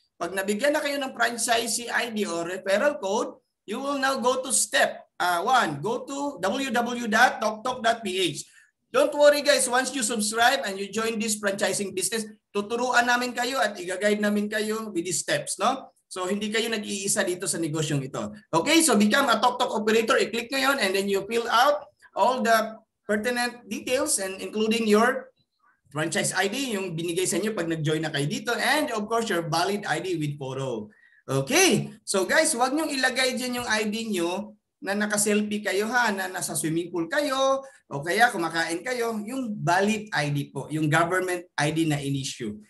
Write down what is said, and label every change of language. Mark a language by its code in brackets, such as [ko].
[tl] Pag nabigyan na kayo ng [en] franchisee ID or referral code, you will now go to step 1. Go to www.toktok.ph. Don't worry guys, once you subscribe and you join this franchising business, [tl] tuturuan namin kayo at i-guide namin kayo [en] with these steps, no? [tl] So hindi kayo nag-iisa dito sa negosyong ito. [en] Okay, so become a Toktok operator. I-click nyo yun and then you fill out all the pertinent details and including your franchise ID, [tl] yung binigay sa inyo pag nag-join na kayo dito, [en] and of course your valid ID with photo. [tl] Okay, so guys, huwag nyo ilagay dyan yung ID nyo na naka-selfie kayo ha, na nasa swimming pool kayo, o kaya kumakain kayo, yung valid ID po, yung government ID na in-issue.